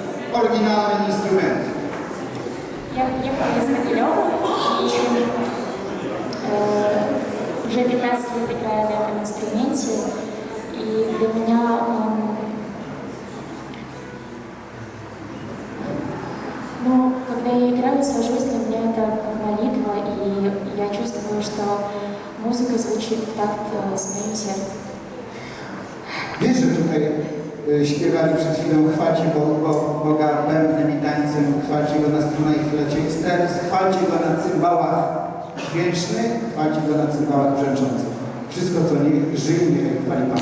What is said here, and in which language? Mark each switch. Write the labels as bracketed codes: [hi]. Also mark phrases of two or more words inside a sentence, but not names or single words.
[pl] oryginalne instrumenty. [ru] Я приехала из Могилева и уже 15 лет играю на этом инструменте. И для меня он, ну, когда я играю, сажусь, для меня это как молитва, и я чувствую, что музыка звучит в такт с моим сердцем. [pl] Wiesz, że tutaj śpiewali przed chwilą chwalcie Boga bębnem i tańcem, chwalcie Go na strunach i flecie, chwalcie Go na cymbałach dźwięcznych, chwalcie Go na cymbałach brzęczących. Wszystko, co nie żyje, niech chwali Pana.